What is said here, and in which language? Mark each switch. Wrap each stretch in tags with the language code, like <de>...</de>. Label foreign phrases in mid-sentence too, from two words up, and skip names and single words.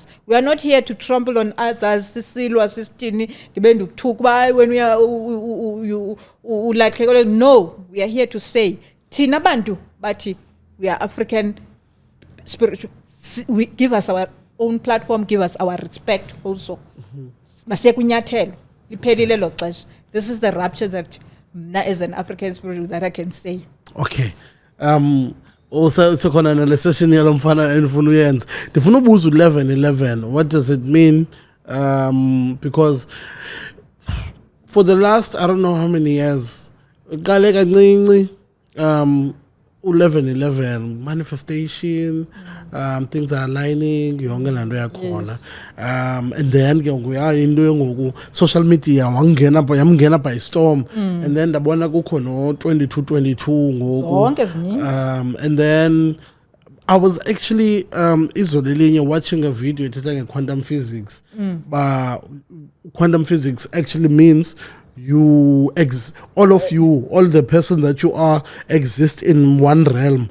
<en>We are not here to trample on others. When we are like no, we are here to say</en> <xh>Tina Bantu,</xh> <en>but we are African spiritual. We give us our own platform, give us our respect also. This is the rapture that as an African spirit that I can say. Okay. Also it's a session</en> <xh>yalo mfana endifuna uyenza. Ndifuna ubuza 11-11.</xh> <en>What does it mean? Because for the last I don't know how many years, 11-11 manifestation, things are aligning</en> <xh>yonke lento yakhona,</xh> <en>and then</en> <xh>ke into ngoku</xh> <en>social media yamngena by storm, and then</en> <xh>ndabona kukho no</xh> <en>22 ngoku, and then I was actually izolo watching a video ethetha quantum physics. But quantum physics actually means all the person that you are exist in one realm.</en>